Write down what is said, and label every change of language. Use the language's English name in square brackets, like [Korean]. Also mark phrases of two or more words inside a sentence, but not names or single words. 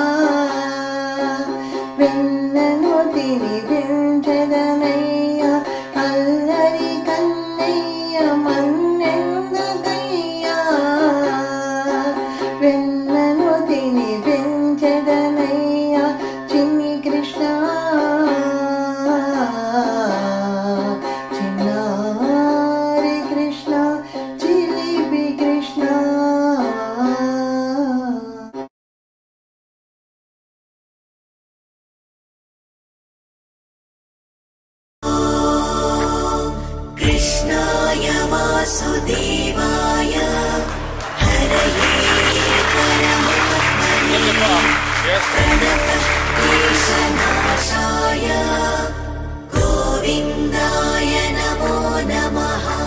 [Telugu] వెన్నను తినిపించదనయ్యా అల్లరి కన్నయ్య మన్నెందుకయ్యా వెన్నను తినిపించదనయ్యా చిన్ని కృష్ణ చిన్నారి కృష్ణ చిలిపి కృష్ణ [Sanskrit] कृष्णाय वासुदेवाय हरये परमात्मने प्रणतक्लेशनाशाय गोविन्दाय नमो नमः